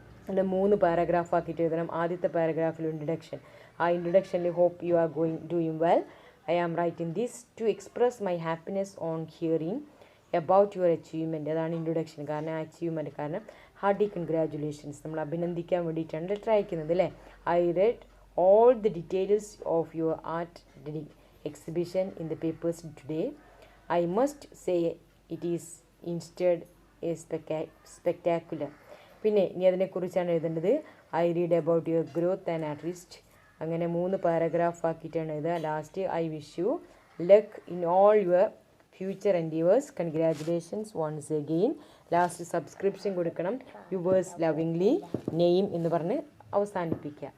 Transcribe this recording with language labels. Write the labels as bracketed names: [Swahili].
[Malayalam] അല്ല 3 പാരഗ്രാഫ് ആക്കിയിട്ട് എഴുതണം. ആദ്യത്തെ പാരഗ്രാഫിൽ ഇൻട്രൊഡക്ഷൻ. ആ ഇൻട്രൊഡക്ഷനിൽ [English] Hope you are doing well. I am writing this to express my happiness on hearing about your achievement. [Malayalam] അതാണ് introduction. കാരണം അച്ചീവ്മെൻറ്റ്, കാരണം ഹാർട്ടി കൺഗ്രാജുലേഷൻസ്, നമ്മൾ അഭിനന്ദിക്കാൻ വേണ്ടിയിട്ടാണ് ലെറ്റർ അയക്കുന്നത്, അല്ലേ? [English] I read all the details of your art exhibition in the papers today. I must say it is instead a spectacular. [Malayalam] പിന്നെ ഇനി അതിനെക്കുറിച്ചാണ് എഴുതേണ്ടത്. [English] I read about your growth and artist. [Malayalam] അങ്ങനെ 3 paragraph ആക്കിയിട്ടാണ് എഴുതുക. [English] Last I wish you luck in all your future endeavours. Congratulations once again. Last subscription [Malayalam] കൊടുക്കണം. [English] yours lovingly [Malayalam] name എന്ന് പറഞ്ഞ് അവസാനിപ്പിക്കുക.